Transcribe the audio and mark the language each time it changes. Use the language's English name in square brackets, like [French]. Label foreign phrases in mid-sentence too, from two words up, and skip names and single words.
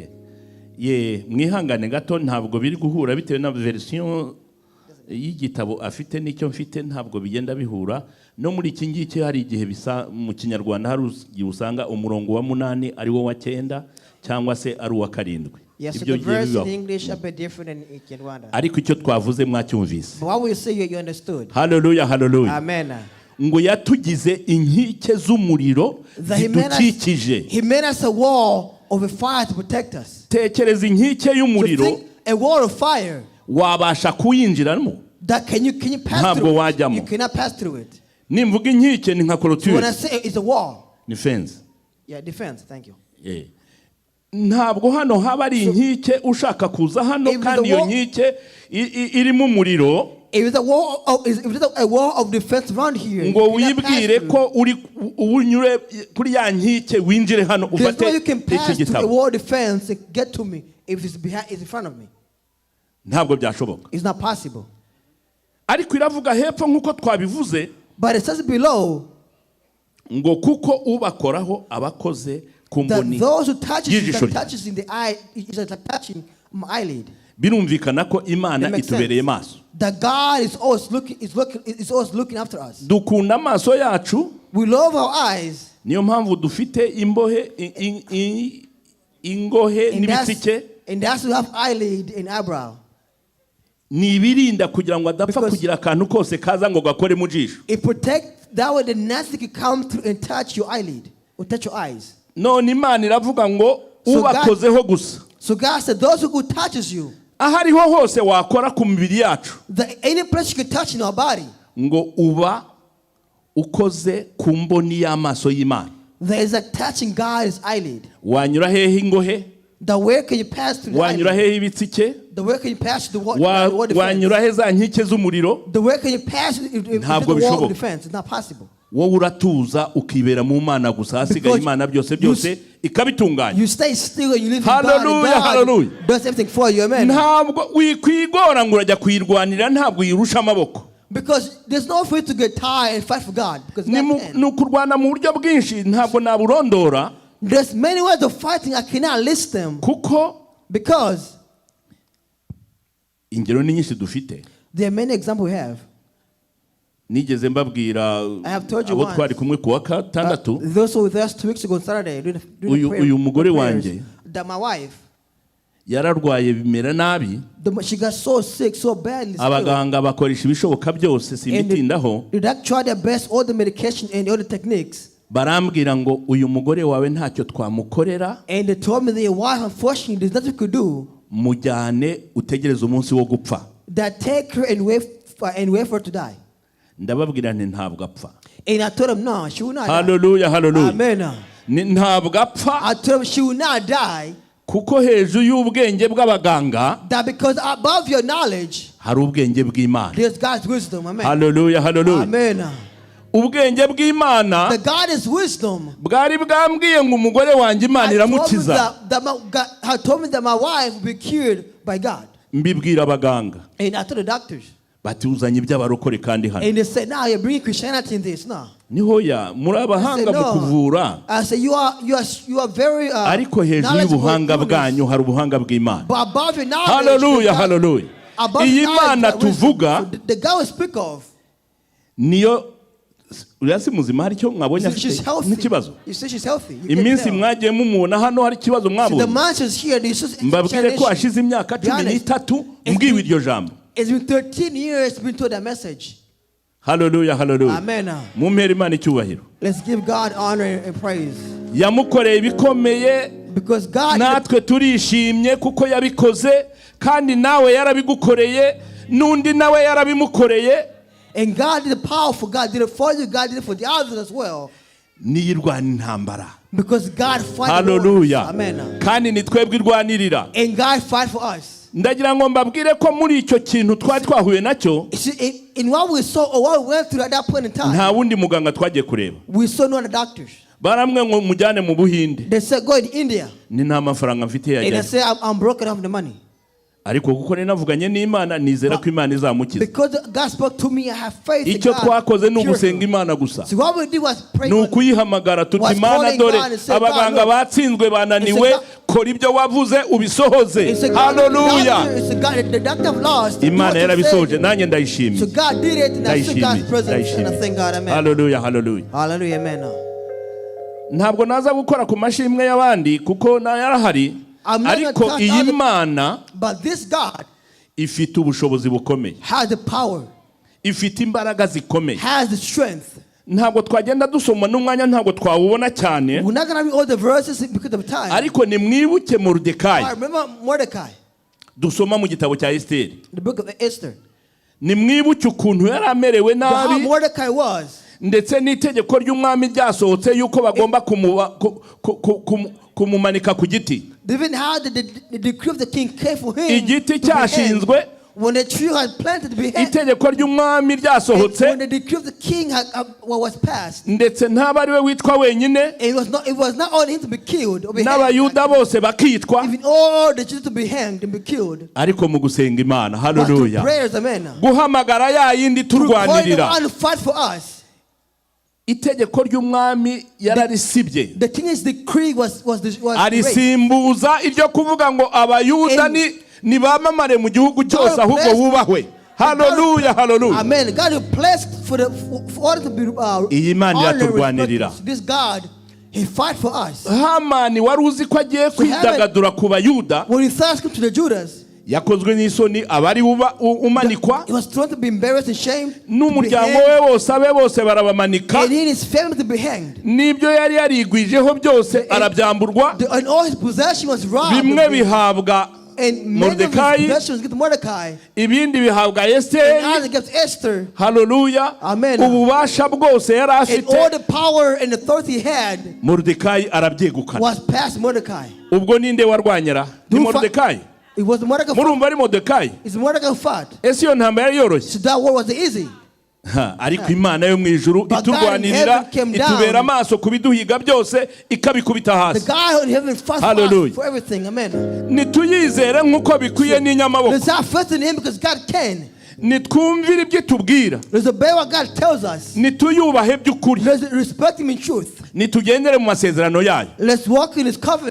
[Kinyarwanda] Ye mwihangane gato ntabwo biri guhura bitewe na version y'igitabo afite n'icyo mfite ntabwo bigenda bihura. No muri iki ngiki hari igihe bisa mu kinyarwanda hari usanga umurongo wa 8 ari wo wa 9 cyangwa se ari uwa 7. [English] Yes, so the verse in English are a bit different than in Kirundi. [Kinyarwanda] Ariko icyo twavuze mwacyumvise. [English] What we say you understood. Hallelujah, hallelujah. Amen. [Kinyarwanda] Ngo yatugize inkike z'umuriro zidukikije. [English] He made us a wall of a fire to protect us. [Kinyarwanda] Tekereza inkike y'umuriro. [English] A wall of fire. [Kinyarwanda] Wabasha kuyinjiramo. [English] That can you pass through? You cannot pass through it. [Kinyarwanda] Nimvuga inkike ni nka clôture. [English] When I say it's a wall. [Kinyarwanda] Ni fence. [English] Yeah, defense. Thank you. Yeah. [Kinyarwanda] Ntabwo hano haba ari inkike ushaka kuza hano kandi iyo nkike irimo umuriro. [English] If it's a wall of defense around here. [Kinyarwanda] Ngo wibwire ko uri unyure kuri ya nkike winjire hano ufate iki gitabo. [English] A wall defense get to me if it's in front of me. [Kinyarwanda] Ntabwo byashoboka. [English] It's not possible. [Kinyarwanda] Ariko iravuga hepfo nkuko twabivuze. [English] But it says below. [Kinyarwanda] Ngo kuko ubakoraho abakoze ku mboni. [English] Those who touches in the eye is like touching my eyelid. [Kinyarwanda] Birumvikana ko Imana itubereye maso. [English] That God is always looking after us. [Kinyarwanda] Dukunda amaso yacu. [English] We love our eyes. [Kinyarwanda] Niyo mpamvu dufite imbohe ingohe n'ibitsike. [English] And that's to have eyelid and eyebrow. [Kinyarwanda] Nibirinda kugira ngo adapfa kugira akantu kose kaza ngo gakore mu jisho. [English] It protects that way the nasty can come through and touch your eyelid or touch your eyes. [Kinyarwanda] None Imana iravuga ngo ubakozeho gusa. [English] So God said those who touches you. [Kinyarwanda] Ahariho hose wakora ku mibiri yacu. [English] Any place you can touch in our body. [Kinyarwanda] Ngo uba ukoze ku mboni y'amaso y'Imana. [English] There is a touching God's eyelid. [Kinyarwanda] Wanyura hehe ingohe? [English] The way can you pass through the [Kinyarwanda] wanyura hehe ibitsike? [English] The way can you pass through the wall? [Kinyarwanda] Wanyura he za nkike z'umuriro? [English] The way can you pass through the wall of defense? It's not possible. [Kinyarwanda] Wowe uratuza ukibera mu Mana gusa hasigaye Imana byose ikabitunganya. [English] You stay still and you live in God. Hallelujah, hallelujah. Does everything for you, amen. [Kinyarwanda] Ntabwo wikwigora ngo urajya kwirwanira ntabwo yirusha amaboko. [English] Because there's no way to get tired and fight for God. Because [Kinyarwanda] nukurwana mu buryo bwinshi ntabwo naburondora. [English] There's many ways of fighting, I cannot list them. Because [Kinyarwanda] ingero ni nyinshi dufite. [English] There are many examples we have. [Kinyarwanda] Nigeze mbabwira abo twari kumwe kuwa gatandatu. [English] Those who were with us 2 weeks ago on Saturday doing [Kinyarwanda] uyu mugore wanjye [English] that my wife [Kinyarwanda] yararwaye bimera nabi. [English] She got so sick, so badly. [Kinyarwanda] Abaganga bakoresha ibishoboka byose simbitindaho. [English] They tried their best, all the medication and all the techniques. [Kinyarwanda] Barambwira ngo uyu mugore wawe ntacyo twamukorera. [English] And they told me their wife, unfortunately, there's nothing we could do. [Kinyarwanda] Mujyane utegereze umunsi wo gupfa. [English] That take her and wait for her to die. [Kinyarwanda] ndababwira nti ntabwo apfa. [English] And I told him, no, she will not die. Hallelujah, hallelujah. Amen. [Kinyarwanda] Ntabwo apfa. [English] I told him she will not die. [Kinyarwanda] Kuko hejuru y'ubwenge bw'abaganga, [English] That because above your knowledge, [Kinyarwanda] hari ubwenge bw'Imana. [English] there's God's wisdom. Amen. Hallelujah, hallelujah. Amen. [Kinyarwanda] Ubwenge bw'Imana [English] The God is wisdom. [Kinyarwanda] bwari bwambwiye ngo umugore wanjye Imana iramukiza. [English] God told me that my wife will be cured by God. [Kinyarwanda] Mbibwira abaganga. [English] And I told the doctors. [Kinyarwanda] Bati uzanye iby'abarokore kandi hano. [English] And they said, now you're bringing Christianity in this. No. [Kinyarwanda] Nihoya muri abahanga mu kuvura. [English] I said, you are very [Kinyarwanda] ariko hejuru y'ubuhanga bwanyu hari ubuhanga bw'Imana. [English] But above your knowledge, hallelujah, hallelujah. [Kinyarwanda] Iyi Imana tuvuga, [English] the God we speak of, [Kinyarwanda] Niyo urasi muzima hari cyo mwabonye afite n'ikibazo. [English] You say she's healthy. [Kinyarwanda] Iminsi mwagiye mumubona hano hari kibazo mwabonye. [English] The man is here. [Kinyarwanda] Mbabwire ko ashize imyaka 13 mbwiwe iryo jambo. [English] It's been 13 years been told that message. Hallelujah, hallelujah. Amen. [Kinyarwanda] Mumpere Imana icyubahiro. [English] Let's give God honor and praise. [Kinyarwanda] Yamukoreye ibikomeye, [English] because God, [Kinyarwanda] natwe turishimye kuko yabikoze, kandi nawe yarabigukoreye, nundi nawe yarabimukoreye. [English] And God did the powerful. God did it for you. God did it for the others as well. [Kinyarwanda] Niyirwana intambara. [English] Because God fight. Hallelujah. Amen. [Kinyarwanda] Kandi ni twebwe irwanirira. [English] And God fight for us. [Kinyarwanda] Ndagira ngo mbabwire ko muri icyo kintu twari twahuye nacyo, [English] in what we saw or what we went through at that point in time, [Kinyarwanda] nta wundi muganga twagiye kureba. [English] We saw no other doctors. [Kinyarwanda] Baramwe ngo mujyane mu Buhinde. [English] They said go in India. [Kinyarwanda] Ni nta mafaranga mfite yajya. [English] And they said I'm broken off the money. [Kinyarwanda] Ariko kuko ninavuganye n'Imana nizera ko Imana izamukiza. [English] Because God spoke to me, I have faith in God. [Kinyarwanda] Icyo twakoze ni ugusenga Imana gusa. [English] So what we did was pray. [Kinyarwanda] Nukuyihamagara tuti Imana dore abaganga batsinzwe bananiwe, kora ibyo wavuze ubisohoze. [English] Hallelujah. The doctor lost. [Kinyarwanda] Imana yarabisohoje nanjye ndayishimye. [English] So God did it and I see God's presence and I thank God. Amen. Hallelujah, hallelujah. Hallelujah, amen. [Kinyarwanda] Ntabwo naza gukora ku mashimwe y'abandi kuko na yarahari. Ariko iyi Mana, [English] but this God [Kinyarwanda] ifite ubushobozi bukomeye. [English] Has the power. [Kinyarwanda] Ifite imbaraga zikomeye. [English] Has the strength. [Kinyarwanda] Ntabwo twagenda dusoma n'umwanya ntabwo twawubona cyane. [English] We're not going to read all the verses because of time. [Kinyarwanda] Ariko ni mwibuke Mordecai. [English] I remember Mordecai. [Kinyarwanda] Dusoma mu gitabo cya Esther. [English] The book of Esther. [Kinyarwanda] Ni mwibuke ukuntu yari amerewe nabi. [English] How Mordecai was. [Kinyarwanda] Ndetse n'itegeko ry'umwami ryasohotse yuko bagomba kumumanika ku giti. [English] Even how the decree of the king came for him. [Kinyarwanda] Igiti cyashinzwe. [English] When the tree had planted to be hanged. [Kinyarwanda] Itegeko ry'umwami ryasohotse. [English] When the decree of the king was passed. [Kinyarwanda] Ndetse ntaba ari we witwa wenyine. [English] It was not only him to be killed or be hanged. [Kinyarwanda] N'abayuda bose bakitwa. [English] Even all the Jews to be hanged and be killed. [Kinyarwanda] Ariko mu gusenga Imana. Hallelujah. [English] Prayers, amen. [Kinyarwanda] Guhamagara ya yindi turwanirira. [English] To fight for us. [Kinyarwanda] Itegeko ry'umwami yararisibye. [English] The king's decree was [Kinyarwanda] arisimbuza iryo kuvuga ngo abayuda ni bamamare mu gihugu cyose ahubwo wubahwe. [English] Hallelujah, hallelujah. Amen. God blessed for order to be [Kinyarwanda] iyi Imana iraturwanirira. [English] This God, he fight for us. [Kinyarwanda] Hamani wari uzi ko agiye kwidagadura ku bayuda. [English] When he first came to the Judas, [Kinyarwanda] yakozwe n'isoni abari umanikwa. [English] He was thrown to be embarrassed and shamed. [Kinyarwanda] N'umuryango we wose abe bose barabamanika. [English] And in his family to be hanged. [Kinyarwanda] N'ibyo yari yarigwijeho byose arabyamburwa. [English] And all his possession was robbed. [Kinyarwanda] Bimwe bihabwa Mordecai. Ibindi bihabwa Esther. [English] Hallelujah. Amen. [Kinyarwanda] Ububasha bwose yari afite. [English] And all the power and authority he had. [Kinyarwanda] Mordecai arabyegukana. [English] Was past Mordecai. [Kinyarwanda] Ubwo ninde warwanyara? Ni Mordecai. [English] It was Mordecai. [Kinyarwanda] Murumva ari Mordecai. [English] It's Mordecai fought. [Kinyarwanda] Ese iyo ntambara yari yoroshye. [English] So that war was easy. [Kinyarwanda] Ariko Imana yo mu ijuru iturwanirira itubera amaso kubiduhiga byose ikabikubita hasi. [English] The God in heaven fights for everything. Amen. [Kinyarwanda] Nituyizere nkuko bikwiye n'inyamaboko. [English] Let's have faith in him because God can. [Kinyarwanda] Nitwumvire ibyo tubwira. [English] Let's obey what God tells us. [Kinyarwanda] Nituyubahe by'ukuri. [English] Let's respect him in truth. [Kinyarwanda] Nitugendere mu masezerano yayo. [English] Let's walk in his covenant.